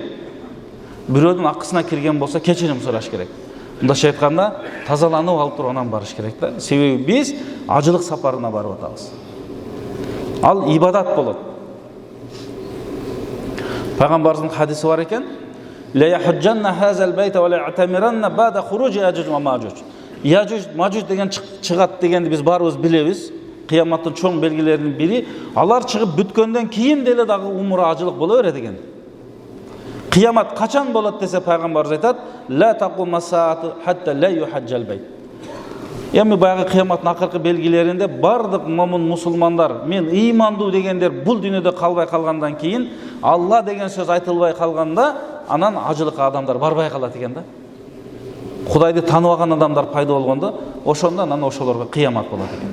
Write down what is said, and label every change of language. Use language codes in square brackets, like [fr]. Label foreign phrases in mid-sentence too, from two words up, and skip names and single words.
[ky] Бирөөдүн акысына кирген болсо кечирим сураш керек. Мындайча айтканда тазаланып алып туруп анан барыш керек да. Себеби биз ажылык сапарына барып атабыз. Ал ибадат болот. Пайгамбардын хадиси бар экен: [ar] "لا يحجن هذا البيت ولا يعتمرن بعد خروج يأجوج ومأجوج". [ky] Яжуж, мажуж деген чыгат дегенди биз баарыбыз билебиз. Кыяматтын чоң белгилеринин бири, алар чыгып бүткөндөн кийин деле дагы умра ажылык боло берет экен. Кыямат качан болот десе пайгамбарыбыз айтат: [ar] "لا تقوم الساعة حتى لا يحج البيت". [ky] Эми баягы кыяматтын акыркы белгилеринде бардык момун мусулмандар, мен ыймандуу дегендер бул дүйнөдө калбай калгандан кийин, Алла деген сөз айтылбай калганда, анан ажылыкка адамдар барбай калат экен да. Кудайды тааныбаган адамдар пайда болгондо, ошондо анан ошолорго кыямат болот экен.